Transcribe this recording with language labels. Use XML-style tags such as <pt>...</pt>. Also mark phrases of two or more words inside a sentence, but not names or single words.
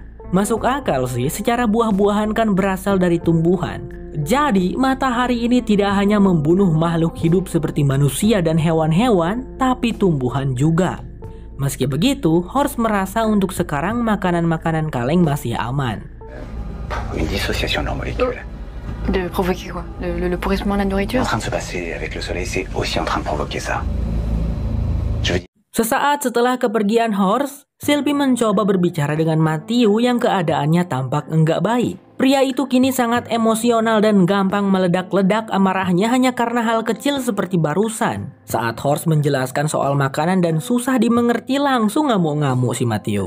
<id>Masuk akal sih, secara buah-buahan kan berasal dari tumbuhan. Jadi, matahari ini tidak hanya membunuh makhluk hidup seperti manusia dan hewan-hewan, tapi tumbuhan juga. Meski begitu, Horst merasa untuk sekarang makanan-makanan kaleng masih aman.</id> <fr>Une dissociation de molécules. De provoquer quoi? Le pourrissement de la nourriture? En train de se passer avec le soleil, c'est aussi en train de provoquer ça. Je veux dire...</fr> <id>Sesaat setelah kepergian Horst, Sylvie mencoba berbicara dengan Matthew yang keadaannya tampak enggak baik. Pria itu kini sangat emosional dan gampang meledak-ledak amarahnya hanya karena hal kecil seperti barusan. Saat Horst menjelaskan soal makanan dan susah dimengerti, langsung ngamuk-ngamuk si Matthew.</id>